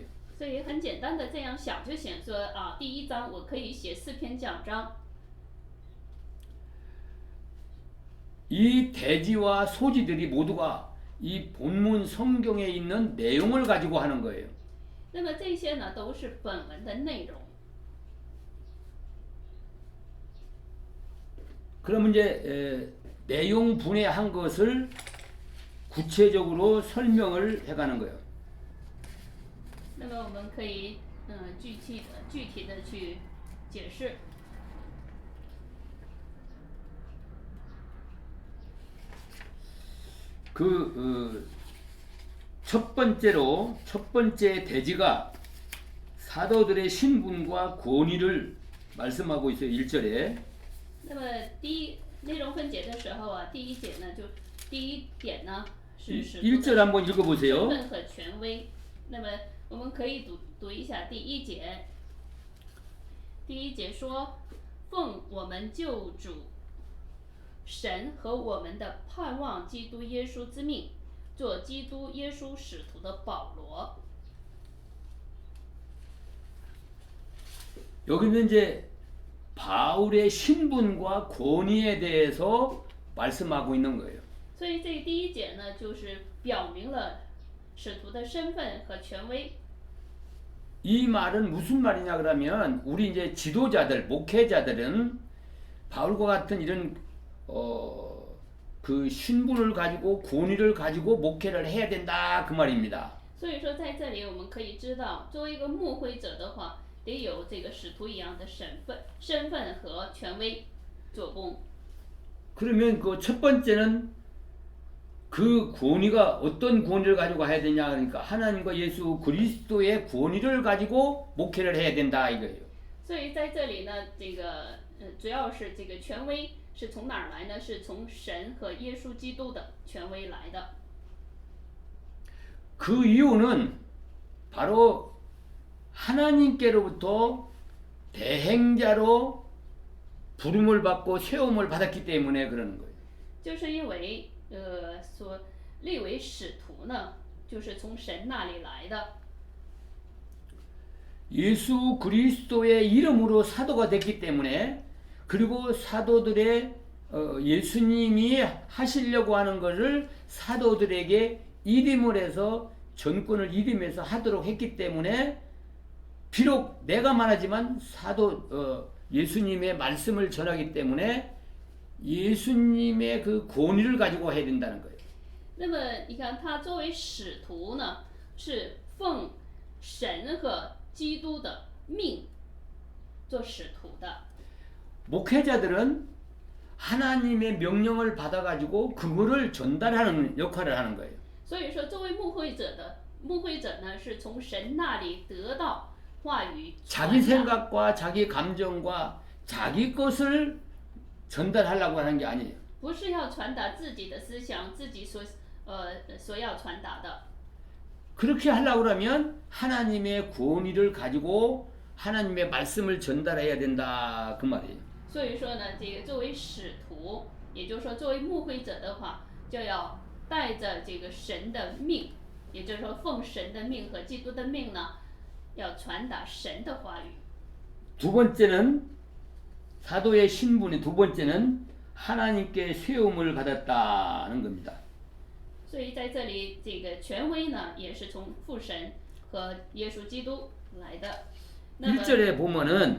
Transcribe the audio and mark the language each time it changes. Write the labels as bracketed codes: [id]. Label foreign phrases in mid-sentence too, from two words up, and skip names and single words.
[zh] 所以很简单的这样想就行，说啊，第一章我可以写4篇讲章。 [ko] 이 대지와 소지들이 모두가 이 본문 성경에 있는 내용을 가지고 하는 거예요. [zh] 那么这些呢，都是本文的内容。 [ko] 그러면 이제 내용 분해한 것을 구체적으로 설명을 해가는 거예요. [zh] 那么我们可以具体的去解释。 [ko] 첫 번째 대지가 사도들의 신분과 권위를 말씀하고 있어요. 1절에. [zh] 那么内容分解的时候啊，第一节呢，就第一点呢是使徒的 [ko] 1절 한번 [zh] 身 [ko] 읽어보세요. [zh] 份和权威。那么我们可以读一下第一节。第一节说：“奉我们救主神和我们的盼望基督耶稣之命，做基督耶稣使徒的保罗。” [ko] 여기는 이제 바울의 신분과 권위에 대해서 말씀하고 있는 거예요. [zh] 所以这第一节呢，就是表明了使徒的身份和权威。 [ko] 이 말은 무슨 말이냐 그러면 우리 이제 지도자들, 목회자들은 바울과 같은 이런 그 신분을 가지고 권위를 가지고 목회를 해야 된다 그 말입니다. [zh] 所以说，在这里我们可以知道，作为一个牧会者的话，得有这个使徒一样的身份和权威做工。 [ko] 그러면 그 첫 번째는 그 권위가 어떤 권위를 가지고 해야 되냐 그러니까 하나님과 예수 그리스도의 권위를 가지고 목회를 해야 된다 이거예요. [zh] 所以在这里呢，这个主要是这个权威是从哪儿来呢？是从神和耶稣基督的权威来的。 [ko] 그 이유는 바로 하나님께로부터 대행자로 부름을 받고 세움을 받았기 때문에 그러는 거예요. [zh] 就是因为所立为使徒呢，就是从神那里来的。 [ko] 예수 그리스도의 이름으로 사도가 됐기 때문에 그리고 사도들의 예수님이 하시려고 하는 것을 사도들에게 이름을 해서 전권을 이름해서 하도록 했기 때문에 비록 내가 말하지만 예수님의 말씀을 전하기 때문에 예수님의 그 권위를 가지고 해야 된다는 거예요. [zh] 那么你看，他作为使徒呢，是奉神和基督的命做使徒的。 [ko] 목회자들은 하나님의 명령을 받아가지고 그거를 전달하는 역할을 하는 거예요. [zh] 所以说，作为牧会者呢，是从神那里得到话语传 [ko] 자기 [zh] 达， [ko] 생각과 자기 감정과 자기 것을 전달하려고 하는 게 아니에요. [zh] 不是要传达自己的思想，自己所要传达的。 [ko] 그렇게 하려고 하면 하나님의 권위를 가지고 하나님의 말씀을 전달해야 된다 그 말이에요. [zh] 所以说呢，这个作为使徒，也就是说作为牧会者的话，就要带着这个神的命，也就是说奉神的命和基督的命呢，要传达神的话语。 [ko] 두 번째는 사도의 신분이 두 번째는 하나님께 세움을 받았다는 겁니다. [zh] 所以在这里，这个权威呢，也是从父神和耶稣基督来的。那么， [ko] 1절에 보면은